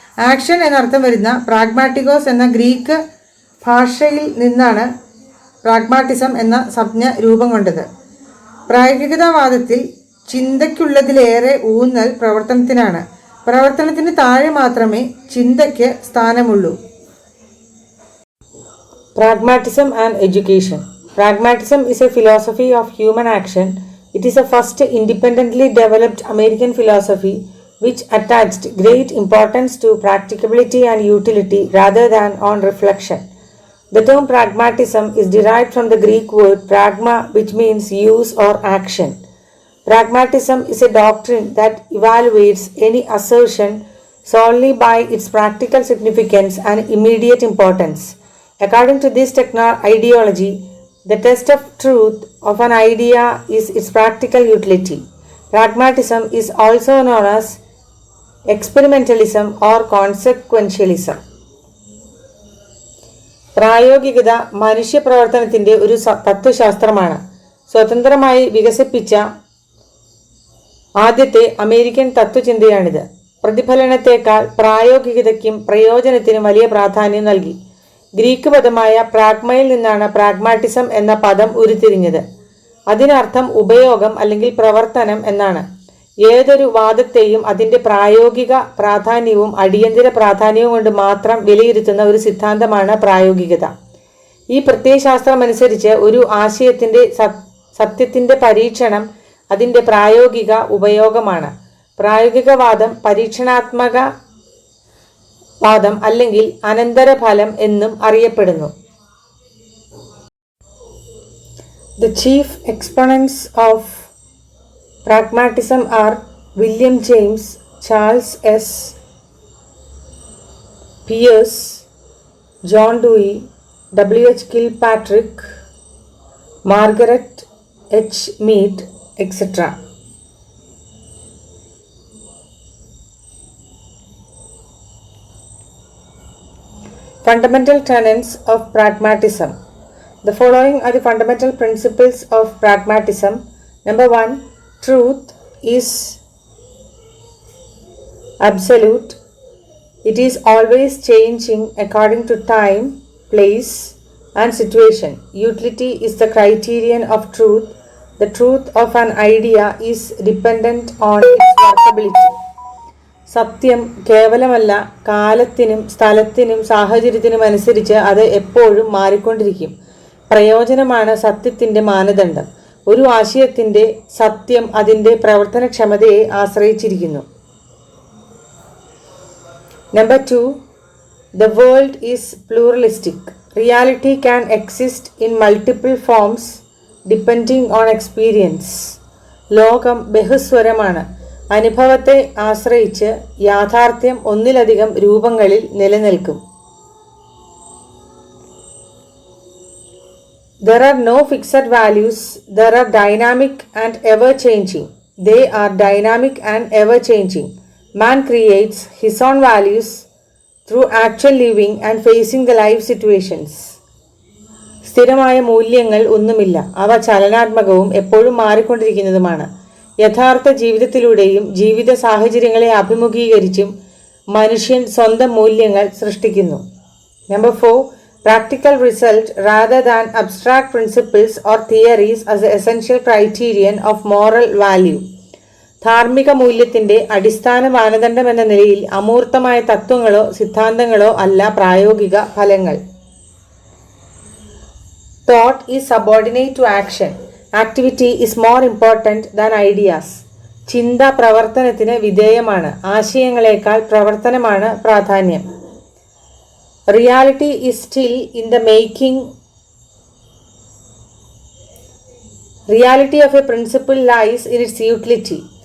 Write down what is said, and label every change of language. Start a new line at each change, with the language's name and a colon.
Malayalam: Action എന്നർത്ഥം വരുന്ന പ്രാഗ്മാറ്റിക്കോസ് എന്ന ഗ്രീക്ക് ഭാഷയിൽ നിന്നാണ് പ്രാഗ്മാറ്റിസം എന്ന സംജ്ഞ രൂപം കൊണ്ടത്. പ്രായോഗികതാവാദത്തിൽ ചിന്തയ്ക്കുള്ളതിലേറെ ഊന്നൽ പ്രവർത്തനത്തിനാണ്. പ്രവർത്തനത്തിന് താഴെ മാത്രമേ ചിന്തയ്ക്ക് സ്ഥാനമുള്ളൂ.
English: Pragmatism and education. Pragmatism is a philosophy of human action. It is the first independently developed American philosophy which attached great importance to practicability and utility rather than on reflection. The term pragmatism is derived from the Greek word pragma, which means use or action. Pragmatism is a doctrine that evaluates any assertion solely by its practical significance and immediate importance. According to this ideology, the test of truth of an idea is its practical utility. Pragmatism is also known as experimentalism or consequentialism.
Malayalam: പ്രായോഗികത മനുഷ്യപ്രവർത്തനത്തിൻ്റെ ഒരു തത്വശാസ്ത്രമാണ്. സ്വതന്ത്രമായി വികസിപ്പിച്ച ആദ്യത്തെ American തത്വചിന്തയാണിത്. പ്രതിഫലനത്തേക്കാൾ പ്രായോഗികതയ്ക്കും പ്രയോജനത്തിനും വലിയ പ്രാധാന്യം നൽകി. Greek പദമായ പ്രാഗ്മയിൽ നിന്നാണ് pragmatism എന്ന പദം ഉരുത്തിരിഞ്ഞത്. അതിനർത്ഥം ഉപയോഗം അല്ലെങ്കിൽ പ്രവർത്തനം എന്നാണ്. ഏതൊരു വാദത്തെയും അതിൻ്റെ പ്രായോഗിക പ്രാധാന്യവും അടിയന്തര പ്രാധാന്യവും കൊണ്ട് മാത്രം വിലയിരുത്തുന്ന ഒരു സിദ്ധാന്തമാണ് പ്രായോഗികത. ഈ പ്രത്യയശാസ്ത്രമനുസരിച്ച് ഒരു ആശയത്തിൻ്റെ സത്യത്തിൻ്റെ പരീക്ഷണം അതിൻ്റെ പ്രായോഗിക ഉപയോഗമാണ്. പ്രായോഗികവാദം പരീക്ഷണാത്മക വാദം അല്ലെങ്കിൽ അനന്തരഫലം എന്നും അറിയപ്പെടുന്നു.
English: The chief exponents of pragmatism are William James, Charles S. Peirce, John Dewey, W. H. Kilpatrick, Margaret H. Mead, etc. Fundamental tenets of pragmatism. The following are the fundamental principles of pragmatism. Number 1, truth is absolute. It is always changing according to time, place, and situation. Utility is the criterion of truth. The truth of an idea is dependent on its workability.
Malayalam: സത്യം കേവലമല്ല, കാലത്തിനും സ്ഥലത്തിനും സാഹചര്യത്തിനും അനുസരിച്ച് അത് എപ്പോഴും മാറിക്കൊണ്ടിരിക്കും. പ്രയോജനമാണ് സത്യത്തിൻ്റെ മാനദണ്ഡം. ഒരു ആശയത്തിൻ്റെ സത്യം അതിൻ്റെ പ്രവർത്തനക്ഷമതയെ ആശ്രയിച്ചിരിക്കുന്നു.
English: Number 2, the world is pluralistic. Reality can exist in multiple forms depending on experience.
Malayalam: ലോകം ബഹുസ്വരമാണ്. അനുഭവത്തെ ആശ്രയിച്ച് യാഥാർത്ഥ്യം ഒന്നിലധികം രൂപങ്ങളിൽ നിലനിൽക്കും.
English: There are no fixed values. There are dynamic and ever-changing. They are dynamic and ever-changing. Man creates his own values through actual living and facing the life situations.
Malayalam: സ്ഥിരമായ മൂല്യങ്ങൾ ഒന്നുമില്ല. അവ ചലനാത്മകവും എപ്പോഴും മാറിക്കൊണ്ടിരിക്കുന്നതുമാണ്. യഥാർത്ഥ ജീവിതത്തിലൂടെയും ജീവിത സാഹചര്യങ്ങളെ അഭിമുഖീകരിച്ചും മനുഷ്യൻ സ്വന്തം മൂല്യങ്ങൾ സൃഷ്ടിക്കുന്നു.
English: Number 4, practical result rather than abstract principles or theories as the essential criterion of moral value.
Malayalam: ധാർമ്മിക മൂല്യത്തിൻ്റെ അടിസ്ഥാന മാനദണ്ഡം എന്ന നിലയിൽ അമൂർത്തമായ തത്വങ്ങളോ സിദ്ധാന്തങ്ങളോ അല്ല പ്രായോഗിക ഫലങ്ങൾ.
English: Thought is subordinate to action. Activity is more important than ideas.
Malayalam: ചിന്ത പ്രവർത്തനത്തിന് വിധേയമാണ്. ആശയങ്ങളെക്കാൾ പ്രവർത്തനമാണ് പ്രാധാന്യം.
English: Reality is still in the making. Reality of a principle lies in its utility.